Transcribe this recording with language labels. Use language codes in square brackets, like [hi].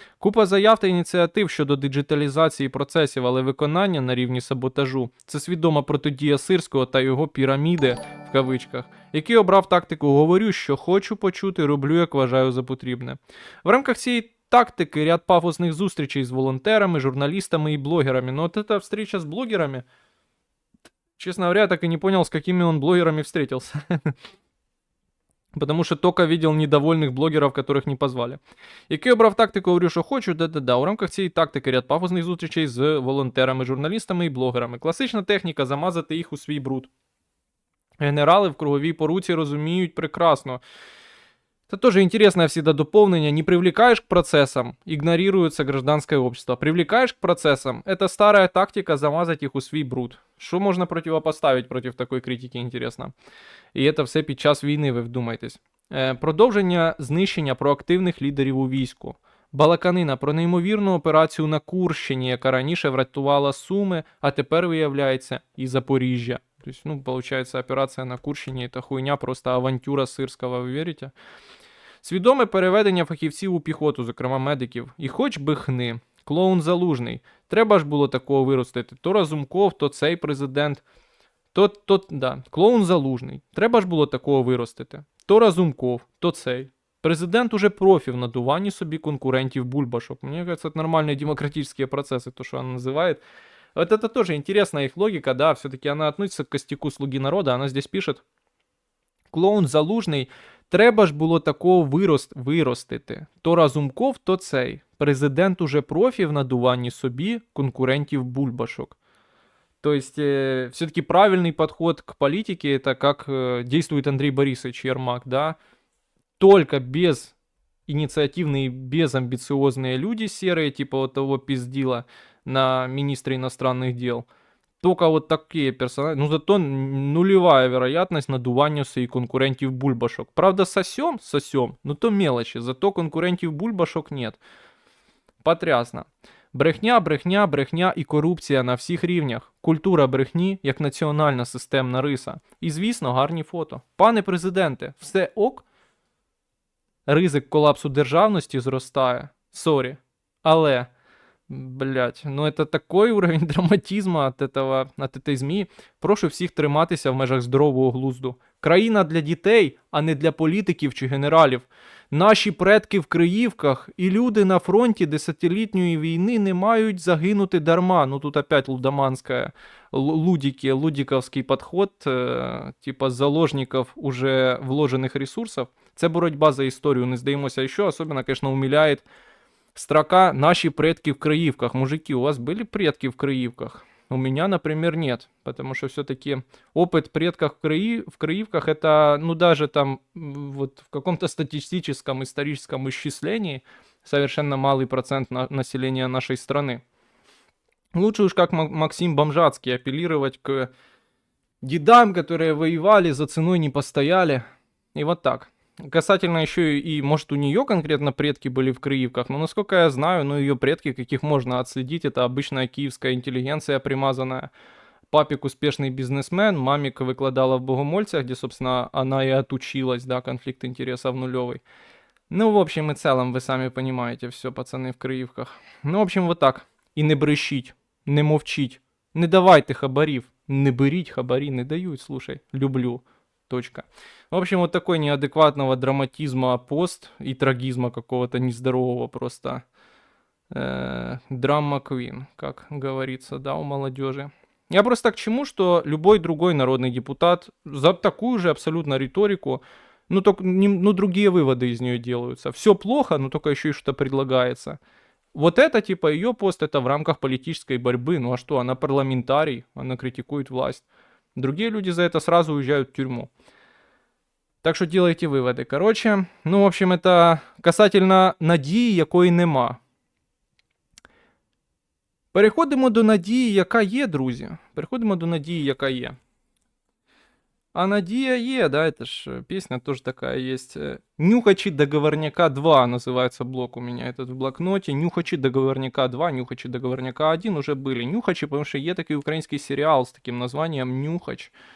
[uk] Купа заяв та ініціатив щодо диджиталізації процесів, але виконання на рівні саботажу. Це свідома протидія Сирського та його піраміди, в кавичках, який обрав тактику «говорю, що хочу почути, роблю, як вважаю за потрібне». В рамках цієї тактики ряд пафосных зустрічей с волонтерами, журналистами и блогерами. [ru] Но вот эта встреча с блогерами, честно говоря, я так и не понял, с какими он блогерами встретился. Потому что только видел недовольных блогеров, которых не позвали. [uk] Який обрав тактику, говорю, що хочу, да-да-да. У рамках цієї тактики ряд пафосних зустрічей з волонтерами, журналістами і блогерами. Класична техніка – замазати їх у свій бруд. Генерали в круговій поруці розуміють прекрасно. [ru] Это тоже интересное всегда дополнение. Не привлекаешь к процессам, игнорируется гражданское общество. Привлекаешь к процессам, это старая тактика замазать их [uk] у свій бруд. Що можна противопоставить проти такої критики, інтересно? І це все під час війни, ви вдумайтесь. Продовження знищення проактивних лідерів у війську. Балаканина про неймовірну операцію на Курщині, яка раніше врятувала Суми, а тепер, виявляється, і Запоріжжя. Тобто, получается, операція на Курщині – це хуйня, просто авантюра Сирського, ви вірите? Свідоме переведення фахівців у піхоту, зокрема медиків. І хоч би хни. Клоун Залужний. Треба ж було такого виростити. То Разумков, то цей президент. Клоун Залужний. Треба ж було такого виростити. То Разумков, то цей. Президент уже профі в надуванні собі конкурентів бульбашок. Мені кажется, це нормальні демократичні процеси, то, що вона називає. [ru] Вот это тоже интересная их логика, да, все-таки она относится к костяку «Слуги народа», она здесь пишет: [uk] клоун Залужний, треба ж було такого виростити. То Разумков, то цей. Президент уже профі в надуванні собі конкурентів бульбашок. [ru] То есть, все-таки правильный подход к политике, это как действует Андрей Борисович Ермак, да, только без инициативные, безамбициозные люди серые, типа вот того пиздила на министра иностранных дел. Только вот такие персонажи. Зато нулевая вероятность [uk] надування і конкурентів бульбашок. [ru] Правда, сосем, но то мелочи. Зато конкурентів бульбашок нет. Потрясно. [uk] Брехня і корупція на всіх рівнях. Культура брехні як національна системна риса. І, звісно, гарні фото. Пане президенте, все ок? Ризик колапсу державності зростає. Сорі. Але [ru] Блять, ну это такой уровень драматизму от этой ЗМІ. [uk] Прошу всіх триматися в межах здорового глузду. Країна для дітей, а не для політиків чи генералів. Наші предки в Криївках і люди на фронті десятилітньої війни не мають загинути дарма. Ну тут опять лудоманська, лудіковський підход, типа заложників уже вложених ресурсів. Це боротьба за історію, не здаємося ще. [ru] Особенно, конечно, умиляє строка «Наши предки в Криивках». Мужики, у вас были предки в Криивках? У меня, например, нет, потому что все-таки опыт предков в Криивках это, ну, даже там вот в каком-то статистическом, историческом исчислении совершенно малый процент населения нашей страны. Лучше уж как Максим Бомжатский апеллировать к дедам, которые воевали, за ценой не постояли. И вот так. Касательно еще и, может, у нее конкретно предки были в Криивках, но насколько я знаю, ну, ее предки, каких можно отследить, это обычная киевская интеллигенция примазанная. Папик успешный бизнесмен, мамик выкладала в Богомольцах, где, собственно, она и отучилась, да, конфликт интересов нулевый. Ну, в общем и целом, вы сами понимаете, все, пацаны в Криивках. Ну, в общем, вот так. [uk] І не брешіть, не мовчіть, не давайте хабарів, не беріть хабарі, не дають, слушай, люблю. Точка. [ru] В общем, вот такой неадекватного драматизма пост и трагизма какого-то нездорового просто. Драма Квин, как говорится, да, у молодежи. Я просто к чему, что любой другой народный депутат за такую же абсолютно риторику, ну, только, ну, другие выводы из нее делаются. Все плохо, но только еще и что-то предлагается. Вот это, типа, ее пост, это в рамках политической борьбы. Ну а что, она парламентарий, она критикует власть. Другие люди за это сразу уезжают в тюрьму. Так що делайте виводи. Коротше, ну, в общем, это касательно [uk] надії, якої нема. Переходимо до надії, яка є, друзі. Переходимо до надії, яка є. А надія є, [ru] да, это ж песня тоже такая есть. «Нюхачи договорняка 2» называется блок у меня этот в блокноте. «Нюхачи договорняка 2», «Нюхачи договорняка 1» уже были. «Нюхачи», потому что є такой украинский сериал с таким названием «Нюхач».